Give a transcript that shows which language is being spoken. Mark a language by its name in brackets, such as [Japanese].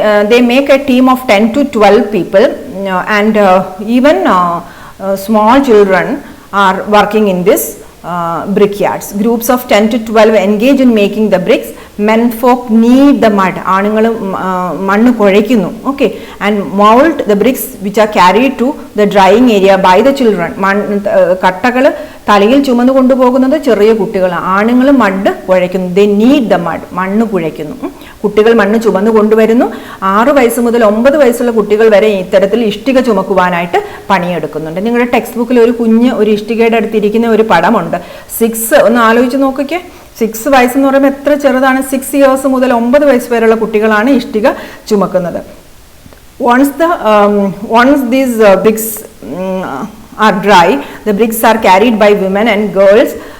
[English] They make a team of 10 to 12 people and even small children are working in this brickyards. Groups of 10 to 12 engage in making the bricks. Men folk knead the mud. [Malayalam] ആണുങ്ങൾ മണ്ണ് കുഴയ്ക്കുന്നു. [English] Okay, and mold the bricks which are carried to the drying area by the children. [Malayalam] കട്ടകൾ തലയിൽ ചുമന്നു കൊണ്ടുപോകുന്നത് ചെറിയ കുട്ടികൾ. ആണുങ്ങൾ mud കുഴയ്ക്കുന്നു. [English] They knead the mud. [Malayalam] മണ്ണ് കുഴയ്ക്കുന്നു. കുട്ടികൾ മണ്ണ് ചുമന്നു കൊണ്ടുവരുന്നു. 6 വയസ്സ് മുതൽ 9 വയസ്സുള്ള കുട്ടികൾ വരെ ഇത്തരത്തിൽ ഇഷ്ടിക ചുമക്കുവാനായിട്ട് പണിയെടുക്കുന്നുണ്ട്. നിങ്ങളുടെ ടെക്സ്റ്റ് ബുക്കിൽ ഒരു ഇഷ്ടികയുടെ അടുത്തിരിക്കുന്ന ഒരു പടമുണ്ട്. 6 ഒന്ന് ആലോചിച്ച് നോക്കിക്കേ. 6 വയസ്സെന്ന് പറയുമ്പോൾ എത്ര ചെറുതാണ്. 6 years മുതൽ 9 വയസ്സ് വരെയുള്ള കുട്ടികളാണ് ഇഷ്ടിക ചുമക്കുന്നത്. [English] Once these bricks are dry, the bricks are carried by women and girls.